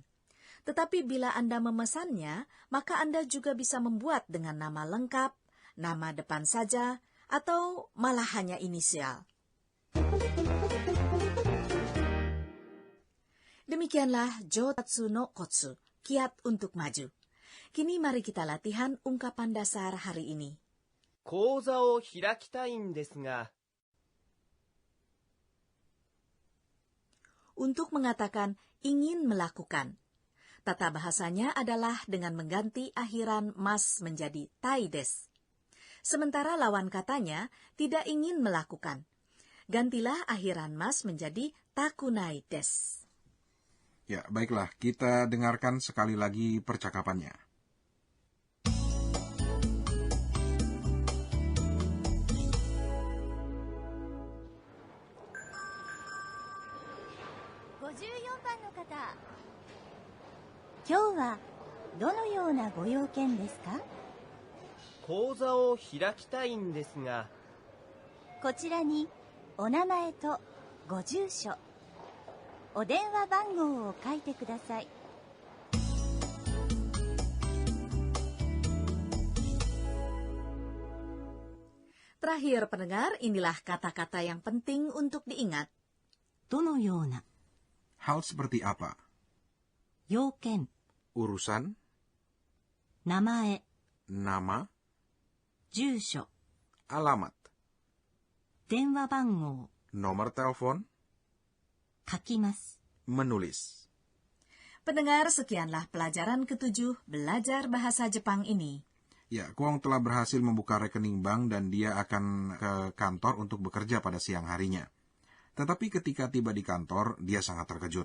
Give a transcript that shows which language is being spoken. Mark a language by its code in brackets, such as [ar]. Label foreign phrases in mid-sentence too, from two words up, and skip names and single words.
[id] Tetapi bila Anda memesannya, maka Anda juga bisa membuat dengan nama lengkap, nama depan saja, atau malah hanya inisial. Demikianlah [ja] 上達のコツ, [id] kiat untuk maju. Kini mari kita latihan ungkapan dasar hari ini. [ja] 講座を開きたいんですが。 [id] Untuk mengatakan ingin melakukan. Tata bahasanya adalah dengan mengganti akhiran mas menjadi [ja] たいです. [id] Sementara lawan katanya tidak ingin melakukan. Gantilah akhiran mas menjadi [ja] たくないです. [id] Ya, baiklah, kita dengarkan sekali lagi percakapannya. [ja] 54 番の方、今日はどのようなご用件ですか？講座を開きたいんですが。こちらにお名前とご住所、お電話番号を書いてください。 [id] Terakhir pendengar, inilah kata-kata yang penting untuk diingat. [ja] どのような [id] Hal seperti apa? [ja] 要件 [id] Urusan, [ja] 名前 [id] nama, [ja] 住所 [id] alamat, [ja] 電話番号 [id] nomor telepon, [ja] 書きます [id] menulis. Pendengar, sekianlah pelajaran ke-7 belajar bahasa Jepang ini. Ya, Kuang telah berhasil membuka rekening bank dan dia akan ke kantor untuk bekerja pada siang harinya. Tetapi ketika tiba di kantor, dia sangat terkejut.